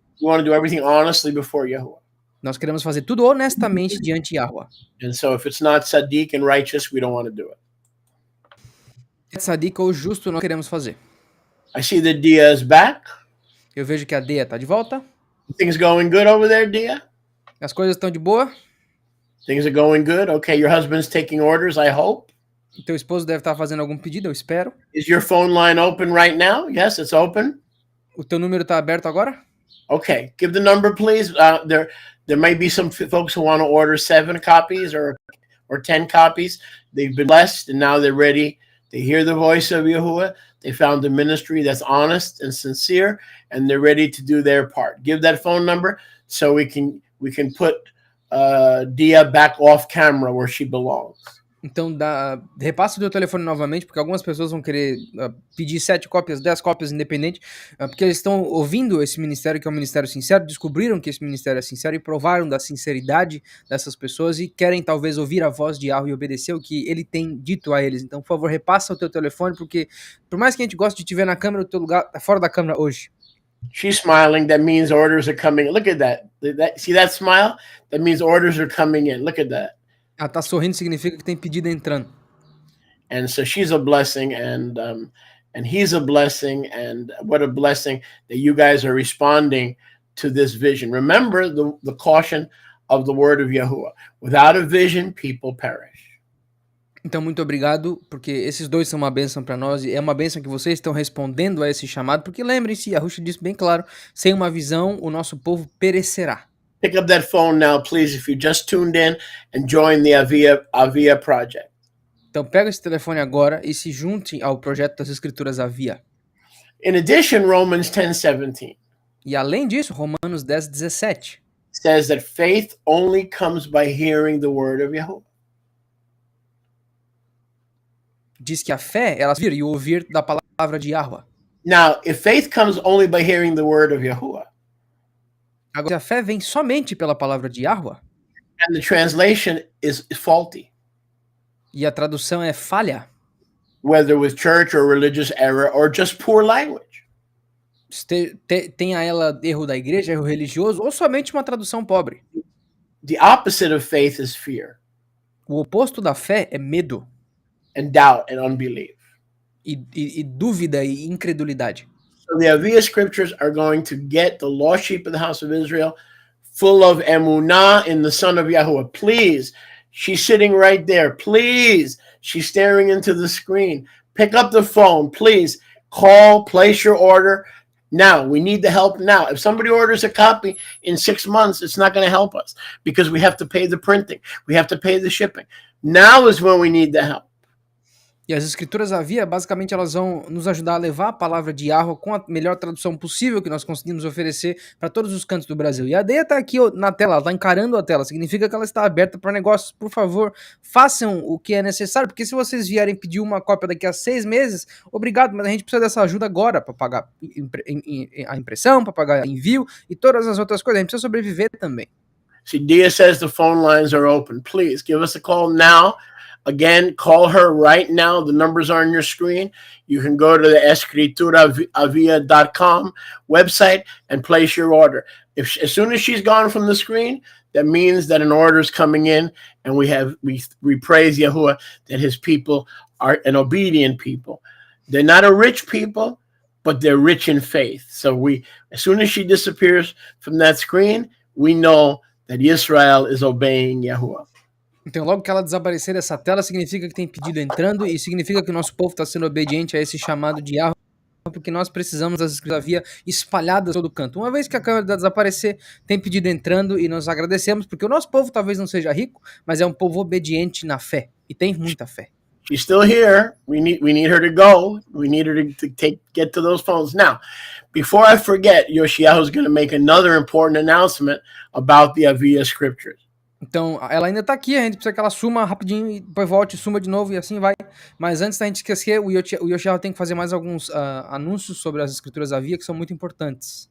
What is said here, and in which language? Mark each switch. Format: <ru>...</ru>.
<en>We want to do everything honestly before Yahuwah.</en> <pt>Nós queremos fazer tudo honestamente diante de Yahweh.</pt> <en>And so if it's not Sadiq and righteous, we don't want to do it.</en> <pt>Tzadik ou justo nós queremos fazer.</pt> <en>I see that Dia is back.</en> <pt>Eu vejo que a Dea tá de volta.</pt> <en>Things going good over there, Dia?</en> <pt>As coisas estão de boa.</pt> <en>Things are going good. Okay, your husband's taking orders, I hope.</en> <pt>O teu esposo deve estar fazendo algum pedido, eu espero.</pt> <en>Is your phone line open right now? Yes, it's open.</en> <pt>O teu número tá aberto agora?</pt> <en>Okay, give the number, please. There might be some folks who want to order 7 copies or 10 copies. They've been blessed, and now they're ready. They hear the voice of Yahuwah. They found a ministry that's honest and sincere, and they're ready to do their part. Give that phone number so we can put Dia back off camera where she belongs.</en> <pt>Então repassa o teu telefone novamente, porque algumas pessoas vão querer pedir 7 cópias, 10 cópias independente, porque eles estão ouvindo esse ministério, que é um ministério sincero, descobriram que esse ministério é sincero e provaram da sinceridade dessas pessoas e querem talvez ouvir a voz de Yahweh e obedecer o que ele tem dito a eles. Então, por favor, repassa o teu telefone, porque por mais que a gente goste de te ver na câmera, o teu lugar tá fora da câmera hoje.</pt> <en>She's smiling. That means orders are coming. Look at that. See that smile? That means orders are coming in. Look at that.</en> <pt>Ela tá sorrindo, significa que tem pedido entrando.</pt> <en>And so she's a blessing, and he's a blessing, and what a blessing that you guys are responding to this vision. Remember the caution of the word of Yahuwah. Without a vision, people perish.</en> <pt>Então, muito obrigado, porque esses dois são uma bênção para nós, e é uma bênção que vocês estão respondendo a esse chamado, porque lembrem-se, Yahushua disse bem claro, sem uma visão, o nosso povo perecerá.</pt> <en>Pick up that phone now, please, if you just tuned in and join the Avia project.</en> <pt>Então pega esse telefone agora e se junte ao projeto das Escrituras Avia.</pt> <en>In addition, Romans 10:17</en> <pt>E além disso, Romanos 10:17</pt> <en>says that faith only comes by hearing the word of Yahuwah.</en> <pt>diz que a fé, ela vir e ouvir da palavra de Yahweh.</pt> <en>Now, if faith comes only by hearing the word of Yahuwah,</en> <pt>Agora, se a fé vem somente pela palavra de Yahweh,</pt> <en>and the translation is faulty,</en> <pt>e a tradução é falha,</pt> <en>whether with church or religious error or just poor language,</en> <pt>tenha ela erro da igreja, erro religioso, ou somente uma tradução pobre.</pt> <en>the opposite of faith is fear</en> <pt>O oposto da fé é medo,</pt> <en>and doubt and unbelief.</en> <pt>e dúvida e incredulidade.</pt> <en>So the Avia scriptures are going to get the lost sheep of the house of Israel full of emunah in the Son of Yahuwah. Please, she's sitting right there. Please, she's staring into the screen. Pick up the phone. Please, call, place your order. Now, we need the help now. If somebody orders a copy in 6 months, it's not going to help us because we have to pay the printing. We have to pay the shipping. Now is when we need the help.</en> <pt>E as escrituras Avia, basicamente, elas vão nos ajudar a levar a palavra de Yahweh com a melhor tradução possível que nós conseguimos oferecer para todos os cantos do Brasil. E a Deia está aqui na tela, ela está encarando a tela, significa que ela está aberta para negócios. Por favor, façam o que é necessário, porque se vocês vierem pedir uma cópia daqui a 6 meses, obrigado, mas a gente precisa dessa ajuda agora para pagar a impressão, para pagar envio e todas as outras coisas. A gente precisa sobreviver também.</pt> <en>See, Dia says the phone lines are open. Please give us a call now. Again, call her right now. The numbers are on your screen. You can go to the escrituravia.com website and place your order. As soon as she's gone from the screen, that means that an order is coming in, and we praise Yahuwah that his people are an obedient people. They're not a rich people, but they're rich in faith. So as soon as she disappears from that screen, we know that Israel is obeying Yahuwah.</en> <pt>Então, logo que ela desaparecer dessa tela, significa que tem pedido entrando e significa que o nosso povo está sendo obediente a esse chamado de Yahweh, porque nós precisamos das escrituras Avia espalhadas todo canto. Uma vez que a câmera desaparecer, tem pedido entrando e nós agradecemos, porque o nosso povo talvez não seja rico, mas é um povo obediente na fé e tem muita fé.</pt> <en>She's still here. We need her to go. We need her to get to those phones. Now, before I forget, Yoshiyahu is going to make another important announcement about the Avia scriptures.</en> <pt>Então, ela ainda tá aqui, a gente precisa que ela suma rapidinho e depois volte, suma de novo e assim vai. Mas antes da gente esquecer, o Yoshiharu tem que fazer mais alguns anúncios sobre as escrituras Avia que são muito importantes.</pt>